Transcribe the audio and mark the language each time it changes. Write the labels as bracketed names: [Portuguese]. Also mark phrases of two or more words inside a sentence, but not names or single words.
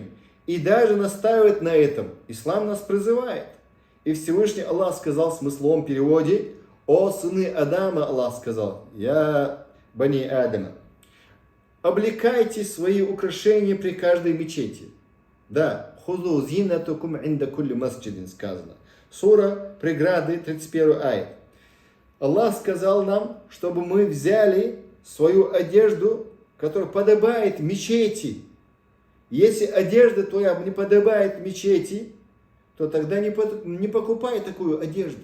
[Russian] И даже настаивает на этом. Ислам нас призывает. И Всевышний Аллах сказал в смысловом переводе: «О сыны Адама», Аллах сказал, [Arabic] «يا بني آدم, [Russian] облекайте свои украшения при каждой мечети». Да, [Arabic] خذوا زينتكم عند كل مسجد» сказано. [Russian] Сура «Преграды», 31 аят. Аллах сказал нам, чтобы мы взяли свою одежду, которая подобает мечети. Если одежда твоя не подобает мечети, то тогда не покупай такую одежду.